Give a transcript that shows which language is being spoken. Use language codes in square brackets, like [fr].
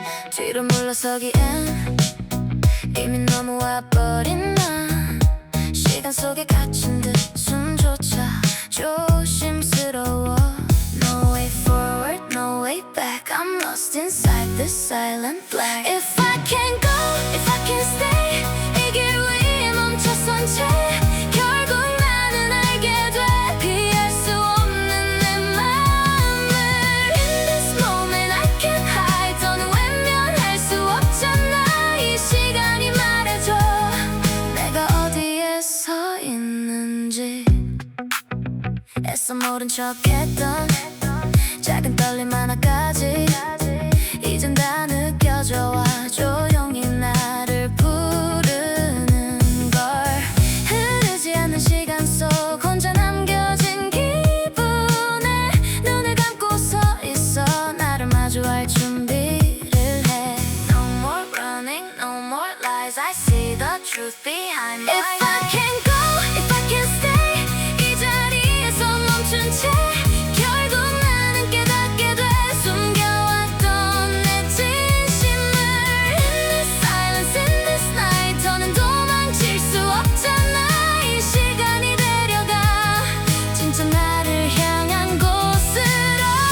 [ko] 뒤로 물러서기엔 이미 넘어와버린 나. 시간 속에 갇힌 듯 숨조차 조심스러워. [en] No way forward, no way back. I'm lost inside this silent black. If I can't go, if I can't stay, [ko] 이 길 위에 멈춰선 채 결국 나는 알게 돼. 피할 수 없는 내 맘을. [en] In this moment I can't hide. [ko] 더는 외면할 수 없잖아. 이 시간이 말해줘 내가 어디에 서 있는지. 애써 모른 척했던 작은 떨림 하나까지 이젠 다 느껴져. 조용히 나를 부르는 걸. 흐르지 않는 시간 속 혼자 남겨진 기분에 눈을 감고 서 있어. 나를 마주할 준비를 해. [en] No more running, no more lies. I see the truth behind my eyes. If I can't go, if I can't stay, [ko] 이 자리에서 멈춘 채 결국 나는 깨닫게 돼. 숨겨왔던 내 진심을. [en] In this silence, in this night, [ko] 더는 도망칠 수 없잖아. 이 시간이 데려가 진짜 나를 향한 곳으로.